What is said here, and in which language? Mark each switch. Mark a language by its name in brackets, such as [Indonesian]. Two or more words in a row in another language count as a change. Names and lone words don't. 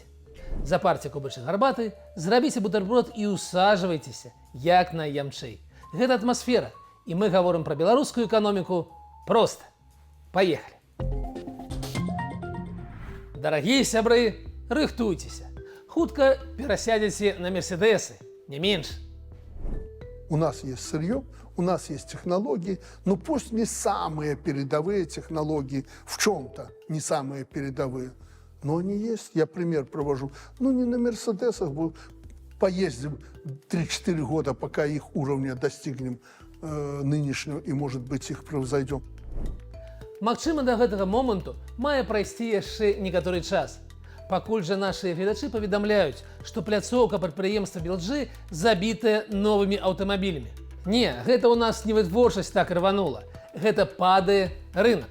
[Belarusian] Запарце кубачак гарбаты, зрабіце бутэрброд і усажвайцеся як найямчэй. Гэта «Атмосфера», і мы гаворым пра беларускую эканоміку проста. Паехалі! Дарагія сябры, рыхтуйцеся. Хутка перасядзеце на Мерседесы, не менш. [Russian] У нас есть сырье, у нас есть технологии, но пусть не самые передовые технологии, в чем-то не самые передовые, но они есть. Я пример провожу. Ну, не на Мерседесах, поездим 3-4 года, пока их уровня достигнем нынешнего, и, может быть, их превзойдем. [Belarusian] Магчыма, да гэтага моманту мае прайсці яшчэ некаторы час. Пакуль жа нашыя гледачы паведамляюць, што пляцоўка прадпрыемства Белджы забітая новымі аўтамабілямі. Не, гэта ў нас не вытворчасць так рванула. Гэта падае рынок.